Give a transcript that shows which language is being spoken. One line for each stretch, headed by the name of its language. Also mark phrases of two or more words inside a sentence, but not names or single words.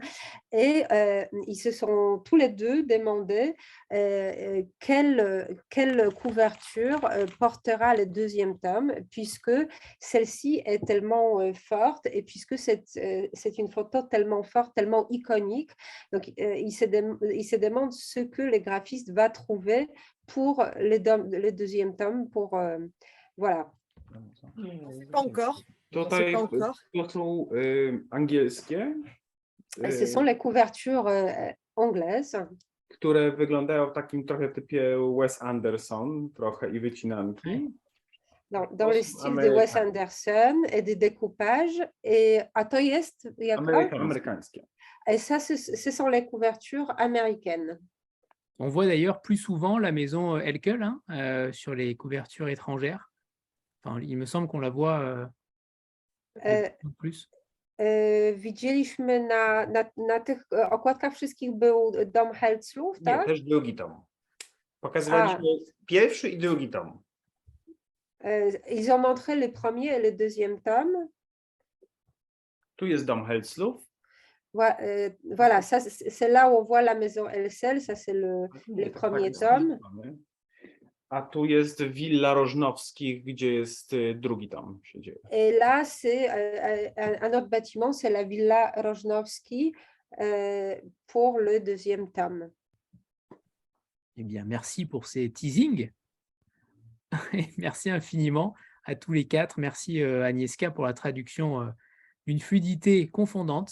French: Et ils se sont tous les deux demandé quelle couverture portera le deuxième tome, puisque celle-ci est tellement forte et puisque c'est une photo tellement forte, tellement iconique. Donc, ils se demandent ce que les graphistes vont trouver pour le deuxième tome, voilà. Pas encore.
Polish: Tutaj to są angielskie.
French: Ce sont les couvertures anglaises.
Polish: Które wyglądają w takim trochę typie Wes Anderson, trochę i wycinanki.
French: Dans le style de Wes Anderson et de découpage.
Polish: A to jest amerykańskie.
French: Et ça, ce sont les couvertures américaines. On voit d'ailleurs plus souvent la maison Elkel sur les couvertures étrangères. Enfin, il me semble qu'on la voit plus.
Polish: Widzieliśmy na tych okładkach wszystkich był dom Helclów, tak? Nie, też drugi tom. Pokazywaliśmy pierwszy i drugi tom.
French: Ils ont montré le premier et le deuxième tome.
Polish: Tu jest dom Helclów.
French: Voilà, ça c'est là où on voit la maison Elsel, ça c'est le premier tome.
Polish: A tu jest Willa Rożnowskich, gdzie jest drugi tom się dzieje.
French: Et là c'est un autre bâtiment, c'est la Villa Rożnowski pour le deuxième tome. Eh bien, merci pour ces teasings. Merci infiniment à tous les quatre. Merci Agnieszka pour la traduction d'une fluidité confondante.